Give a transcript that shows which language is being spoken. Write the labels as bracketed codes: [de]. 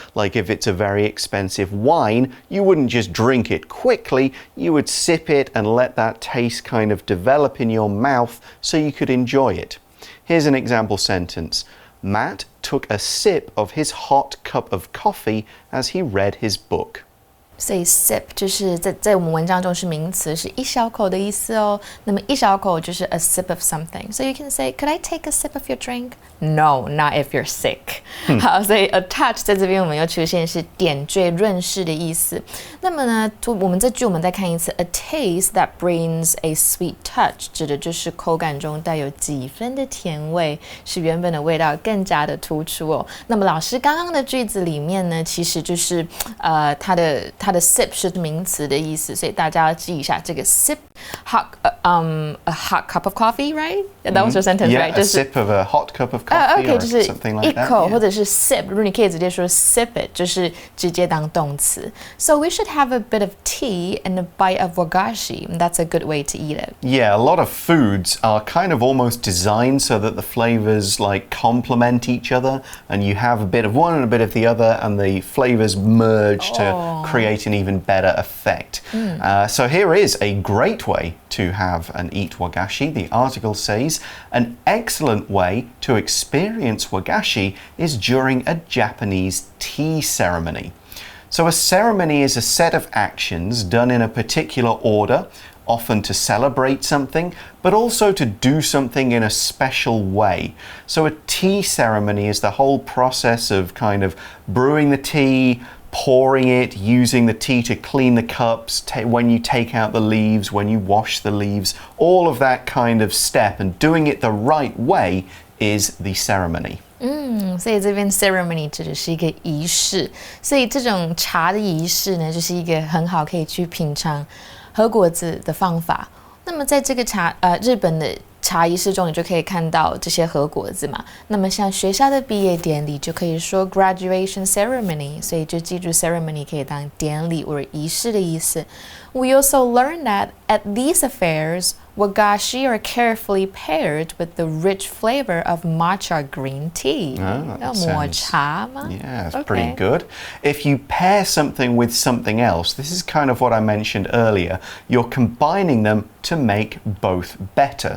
[en] Like if it's a very expensive wine, you wouldn't just drink it quickly, you would sip it and let that taste kind of develop in your mouth so you could enjoy it. Here's an example sentence. Matt took a sip of his hot cup of coffee as he read his book. [zh] 所以 sip 就是在我们文章中是名词，是一小口的意思哦。那么一小口就是 [en] a sip of something. So you can say, could I take a sip of your drink? No, not if you're sick. [zh] 好，所以 a touch 在这边我们又出现是点缀、润饰的意思。那么呢，我们这句我们再看一次 ， [en] a taste that brings a sweet touch [zh] 指的就是口感中带有几分的甜味，使原本的味道更加的突出哦。那么老师刚刚的句子里面呢，其实就是它的 sip 是名词的意思，所以大家要记一下这个 [en] sip a hot cup of coffee, right? That was your sentence, yeah, right? a sip of a hot cup of coffee OK, or [zh] 就是 [en] something [zh] 一 [en] like that. [zh] 口 [en] Yeah. [zh] 或者是 sip， 如果你可以直接说 [en] sip it， [zh] 就是直接当动词。 [en] So we should have a bit of tea and a bite of wagashi. That's a good way to eat it. Yeah, a lot of foods are kind of almost designed so that the flavors like complement each other and you have a bit of one and a bit of the other and the flavors merge to create an even better effect. So here is a great way to have and eat wagashi. The article says an excellent way to experience wagashi is during a Japanese tea ceremony. So a ceremony is a set of actions done in a particular order, often to celebrate something, but also to do something in a special way. So a tea ceremony is the whole process of kind of brewing the tea, pouring it, using the tea to clean the cups, when you take out the leaves, when you wash the leaves, all of that kind of step and doing it the right way is the ceremony. [zh] 所以这边 ceremony 指的是一个仪式，所以这种茶的仪式呢，就是一个很好可以去品尝和果子的方法。那么在这个日本的茶仪式中，你就可以看到这些和果子嘛。那么像学校的毕业典礼就可以说 graduation ceremony， 所以就记住 ceremony 可以当典礼或者仪式的意思。 [en] We also learned that at these affairs, wagashi are carefully paired with the rich flavor of matcha green tea. More [zh] 茶吗？ [en] Yeah, it's pretty good. If you pair something with something else, this is kind of what I mentioned earlier, you're combining them to make both better.